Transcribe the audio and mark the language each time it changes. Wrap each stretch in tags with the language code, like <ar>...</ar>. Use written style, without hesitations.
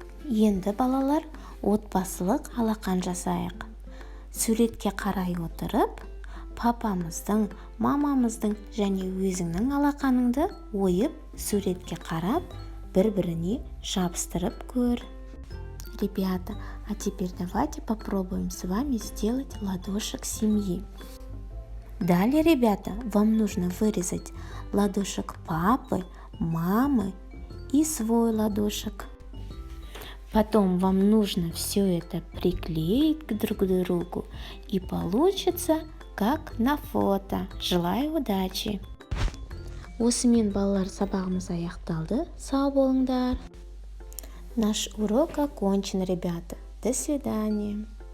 <kk>Енді, балалар, отбасылық алақан жасайық. Суретке қарай отырып, папамыздың, мамамыздың және өзіңнің алақаныңды ойып, суретке қарап, бір-біріне жабыстырып көр.</kk> <ru>Ребята, а теперь давайте попробуем с вами сделать ладошек семьи. Далее, ребята, вам нужно вырезать ладошек папы, мамы и свой ладошек. Потом вам нужно все это приклеить друг к другу, и получится как на фото. Желаю удачи!</ru> <kk>Осымен, балалар, сабағымыз аяқталды. Сау болыңдар!</kk> <ru>Наш урок окончен, ребята. До свидания!</ru>